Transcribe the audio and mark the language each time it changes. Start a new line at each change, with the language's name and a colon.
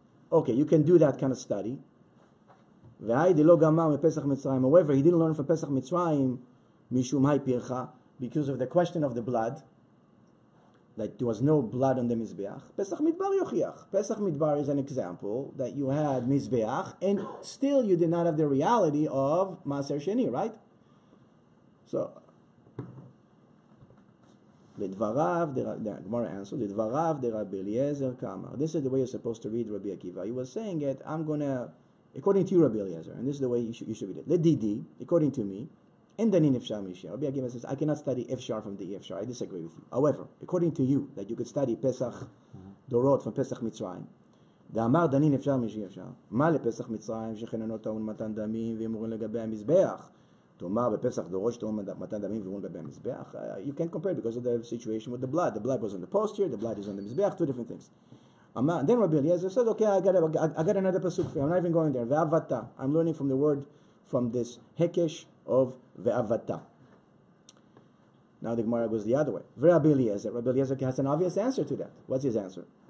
English: Okay, you can do that kind of study. However, he didn't learn from Pesach Mitzrayim mishum hay pircha, because of the question of the blood, that there was no blood on the Mizbeach. Pesach Midbar yochiach. Pesach Midbar is an example that you had Mizbeach, and still you did not have the reality of Maaser Sheni, right? So,
Hebrew: לדבריו,
English: the Gemara answers,
Hebrew: לדבריו דרבי אליעזר כאמר.
English: This is the way you're supposed to read Rabbi Akiva. He was saying it, according to you, Rabbi Eliezer, and this is the way you should read it. Ledidi, according to me, and then in Efshar Mishya. Rabbi Akiva says, I cannot study Efshar from the Efshar. I disagree with you. However, according to you, that you could study Pesach Dorot from Pesach Mitzrayim,
Hebrew: דאמר דנין אפשר משי אפשר. מה לפסח מצרים שכן טעון מתן דמים ואמורים לגבי המזבח? תאמר בפסח דורות שטעון מתן דמים ואמורים לגבי המזבח.
English: You can't compare because of the situation with the blood. The blood was on the posture, the blood is on the mizbeach, two different things. Then Rabbi Eliezer says, okay, I got another pasuk for you. I'm not even going there. Ve'avata. I'm learning from the word, from this hekesh of ve'avata. Now the Gemara goes the other way. Rabbi Eliezer has an obvious answer to that. What's his answer?